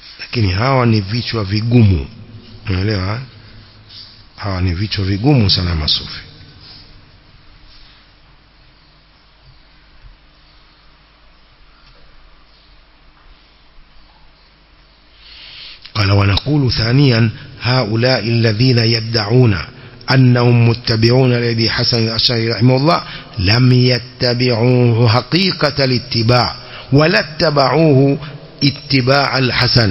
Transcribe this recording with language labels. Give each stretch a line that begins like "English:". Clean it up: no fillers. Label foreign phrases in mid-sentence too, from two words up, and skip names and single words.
Swahili: lakini hawa ni vichwa vigumu, unaelewa? Hawa ni vichwa vigumu sana masufi.
Arabic: قال ونقول ثانيا هؤلاء الذين يدعون أنهم متبعون لأبي حسن الأشعري رحمه الله لم يتبعوه حقيقة الاتباع ولا اتبعوه اتباع الحسن.